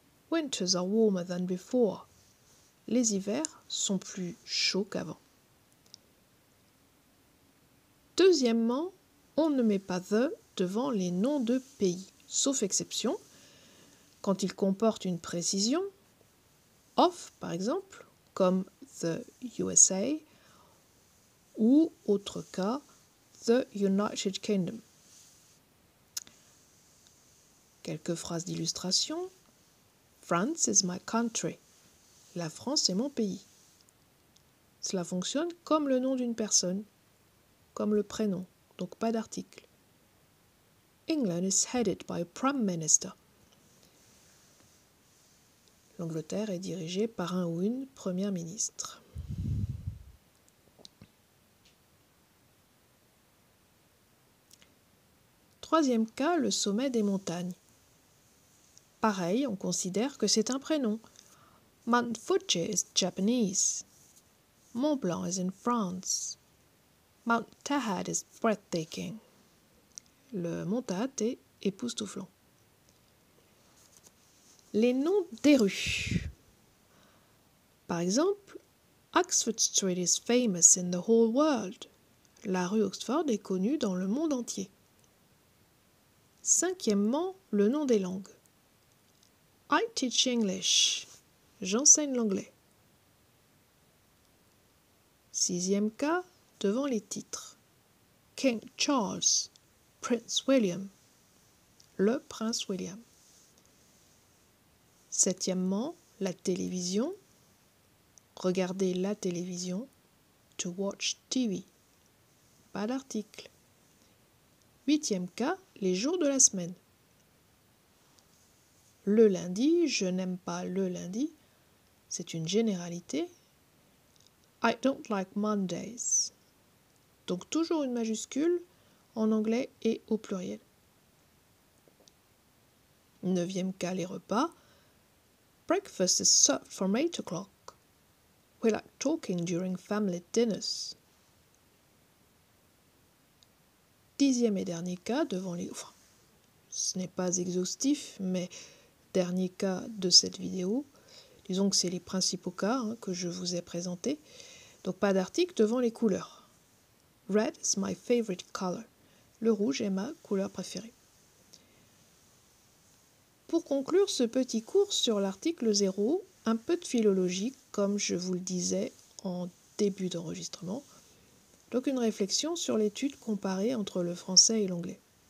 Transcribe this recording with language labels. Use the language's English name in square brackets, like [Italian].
[English] Winters are warmer than before. [French] Les hivers sont plus chauds qu'avant. Deuxièmement, on ne met pas the devant les noms de pays, sauf exception, quand ils comportent une précision, of par exemple, comme the USA, ou autre cas, the United Kingdom. Quelques phrases d'illustration. [English] France is my country. [French] La France est mon pays. Cela fonctionne comme le nom d'une personne, comme le prénom, donc pas d'article. [English] England is headed by a Prime Minister. [French] L'Angleterre est dirigée par un ou une première ministre. Troisième cas, le sommet des montagnes. Pareil, on considère que c'est un prénom. [English] Mount Fuji is Japanese. Mont Blanc is in France. Mount Tahad is breathtaking. [French] Le mont Tahad est époustouflant. Les noms des rues. Par exemple, [English] Oxford Street is famous in the whole world. [French] La rue Oxford est connue dans le monde entier. Cinquièmement, le nom des langues. [English] I teach English. [French] J'enseigne l'anglais. Sixième cas, devant les titres. King Charles, Prince William. Le prince William. Septièmement, la télévision. Regarder la télévision. [English] To watch TV. [French] Pas d'article. Huitième cas, les jours de la semaine. Le lundi, je n'aime pas le lundi. C'est une généralité. [English] I don't like Mondays. [French] Donc toujours une majuscule en anglais et au pluriel. Neuvième cas, les repas. [English] Breakfast is served from 8 o'clock. We like talking during family dinners. [French] Dixième et dernier cas, devant les... Enfin, ce n'est pas exhaustif, mais dernier cas de cette vidéo. Disons que c'est les principaux cas que je vous ai présentés. Donc pas d'article devant les couleurs. [English] Red is my favorite color. [French] Le rouge est ma couleur préférée. Pour conclure ce petit cours sur l'article 0, un peu de philologie, comme je vous le disais en début d'enregistrement. Donc une réflexion sur l'étude comparée entre le français et l'anglais.